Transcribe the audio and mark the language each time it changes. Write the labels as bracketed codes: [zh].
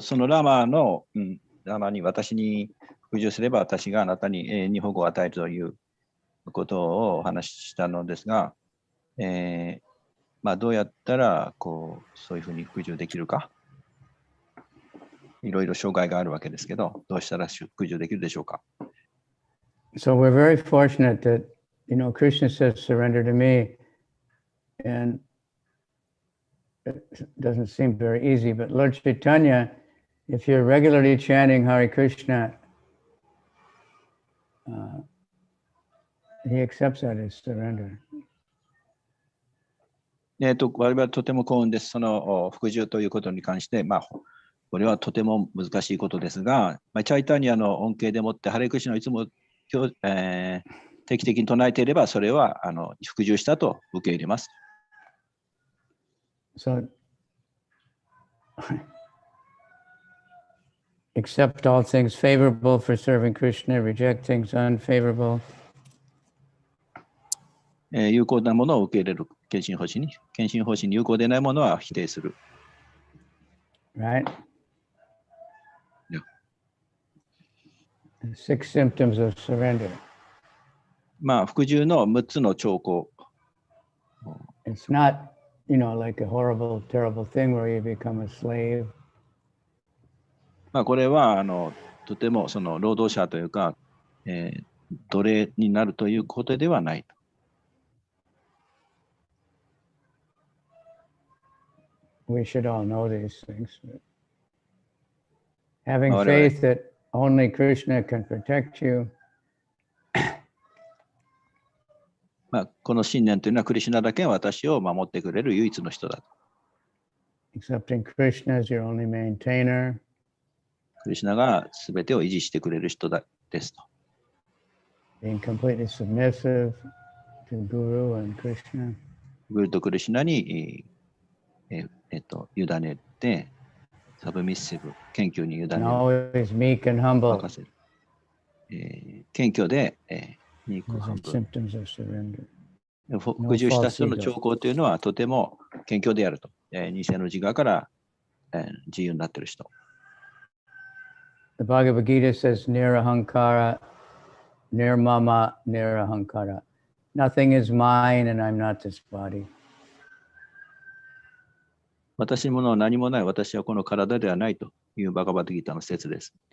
[ja] そのラマの、ラマに私に服従すれば私があなたに、日本語を与えるということをお話ししたのですが、どうやったらそういうふうに服従できるか。いろいろ障害があるわけですけど、どうしたら服従できるでしょうか。 [en] So we're very fortunate that, Krishna says, surrender to me. And it doesn't seem very easy, but Lord Chaitanya, if you're regularly chanting Hare Krishna, he accepts that as surrender. [ja] 我々はとても幸運です。その服従ということに関して、これはとても難しいことですが、チャイタニアの恩恵でもって、ハレクリシュナをいつも定期的に唱えていれば、それは服従したと受け入れます。 [en] So, accept all things favorable for serving Krishna, reject things unfavorable. [ja] 有効なものを受け入れる献身方針に有効でないものは否定する。 [en] Right? The 6 symptoms of surrender. [ja] 服従の6つの兆候。 [en] It's not, like a horrible, terrible thing where you become a slave. [ja] これはとてもその労働者というか、奴隷になるということではない。 [en] We should all know these things. Having faith that only Krishna can protect you. [ja] この信念というのはクリシュナだけが私を守ってくれる唯一の人だと。 [en] Accepting Krishna as your only maintainer. [ja] クリシュナが全てを維持してくれる人ですと。 [en] Being completely submissive to Guru and Krishna. [ja] グルとクリシュナに委ねて、サブミッシブ、謙虚に委ねる。 [en] Always meek and humble. [ja] 任せる。謙虚で、メイクハンブル。服従した人の兆候というのはとても謙虚であると。偽の自我から自由になっている人。 [en] The Bhagavad Gita says, Nirahankara, Nirmama, Nirahankara. Nothing is mine and I'm not this body. [ja] 私のものは何もない、私はこの体ではないというバガバッドギーターの説です。